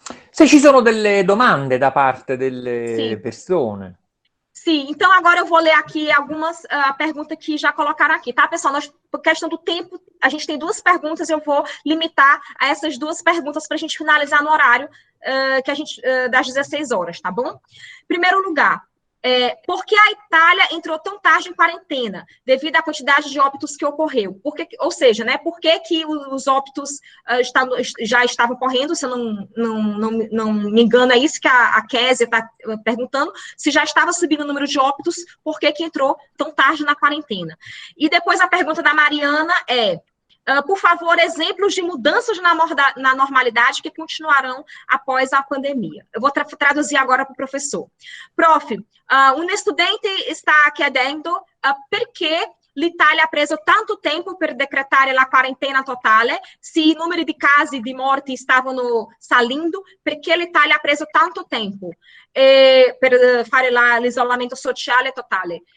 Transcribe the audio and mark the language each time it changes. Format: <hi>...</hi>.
<it>Se ci sono delle domande da parte delle persone.</it> <pt>Sim, então agora eu vou ler aqui algumas perguntas que já colocaram aqui, tá, pessoal? Por questão do tempo, a gente tem 2 perguntas, eu vou limitar a essas 2 perguntas para a gente finalizar no horário das 16 horas, tá bom? Primeiro lugar, por que a Itália entrou tão tarde em quarentena, devido à quantidade de óbitos que ocorreu? Ou seja, né, por que os óbitos já estavam ocorrendo, se eu não me engano, é isso que a Kézia está perguntando, se já estava subindo o número de óbitos, por que entrou tão tarde na quarentena? E depois a pergunta da Mariana por favor, exemplos de mudanças na normalidade que continuarão após a pandemia. Eu vou traduzir agora para o professor.</pt> <it>Prof, un studente sta chiedendo perché l'Italia ha preso tanto tempo per decretare la quarantena totale, se i numeri di casi di morti stavano salendo, perché l'Italia ha preso tanto tempo per fare l'isolamento sociale totale.</it>